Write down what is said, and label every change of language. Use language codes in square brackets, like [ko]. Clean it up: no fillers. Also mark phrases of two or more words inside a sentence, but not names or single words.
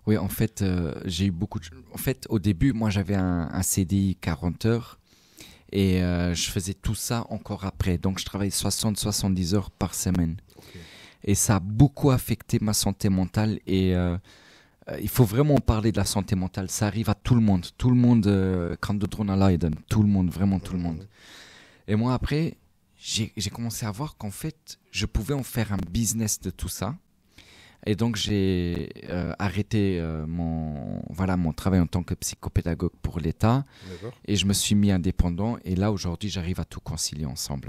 [fr] Oui, en fait, j'ai eu beaucoup de... En fait, au début, moi, j'avais un CDI 40 heures et je faisais tout ça encore après. Donc, je travaillais 60-70 heures par semaine. Ok. Et ça a beaucoup affecté ma santé mentale et il faut vraiment parler de la santé mentale. Ça arrive à tout le monde. Tout le monde, kan drona leiden. Tout le monde, vraiment tout le monde. Et moi, après, j'ai commencé à voir qu'en fait, je pouvais en faire un business de tout ça. Et donc, j'ai arrêté mon travail en tant que psychopédagogue pour l'État. D'accord. Et je me suis mis indépendant. Et là, aujourd'hui, j'arrive à tout concilier ensemble.